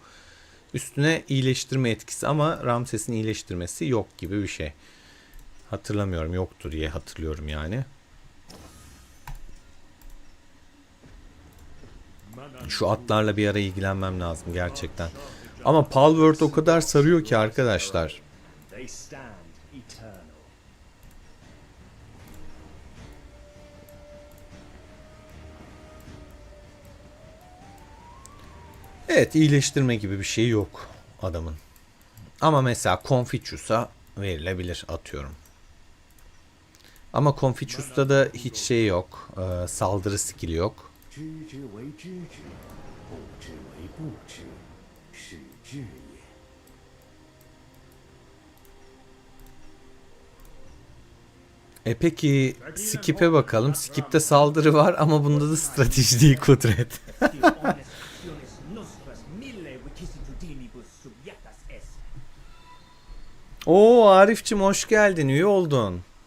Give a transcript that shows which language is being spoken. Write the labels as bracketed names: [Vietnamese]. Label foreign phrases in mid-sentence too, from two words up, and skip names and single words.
[Turkish] Üstüne iyileştirme etkisi ama Ramses'in iyileştirmesi yok gibi bir şey. Hatırlamıyorum, yoktur diye hatırlıyorum yani. Şu atlarla bir ara ilgilenmem lazım gerçekten. Ama Palworld o kadar sarıyor ki arkadaşlar. [English] They stand eternal. [Turkish] Evet, iyileştirme gibi bir şey yok adamın. Ama mesela Confucius'a verilebilir atıyorum. Ama Confucius'ta da hiç şey yok. Saldırı skill'i yok. [Chinese] 知之为知之，不知为不知，是知也。 [Turkish] Peki Skip'e bakalım. Skip'te saldırı var ama bunda da strateji değil, kudret. Oo Arif'cim hoş geldin. Üye oldun.